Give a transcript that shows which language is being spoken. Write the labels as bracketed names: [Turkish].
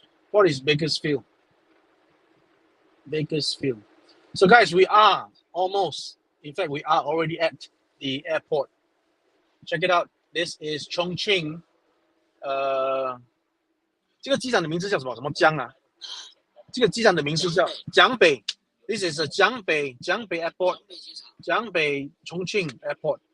[English] What is Bakersfield? Bakersfield. So guys, we are almost, in fact, we are already at the airport. Check it out. This is ChongQing. [Chinese] 这个机场的名字叫什么？什么江啊？这个机场的名字叫江北。 [English] This is a 江北 Airport. 江北 ChongQing Airport.